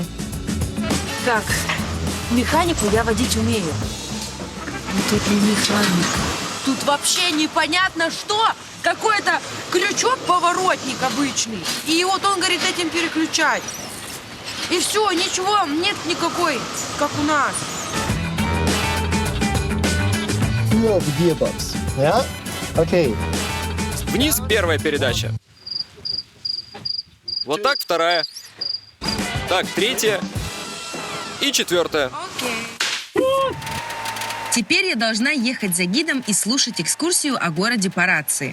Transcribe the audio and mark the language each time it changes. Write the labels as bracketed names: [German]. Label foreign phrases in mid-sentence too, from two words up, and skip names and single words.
[Russian] Так, механику я водить умею. Но тут не механик. Тут вообще непонятно что. Какой-то крючок-поворотник обычный. И вот он говорит этим переключать. И все, ничего, нет никакой, как у нас. [English] Love gearbox, ja? [Russian] Окей. Вниз первая передача. Вот так вторая. Так, третья. И четвертая. Теперь я должна ехать за гидом и слушать экскурсию о городе по рации.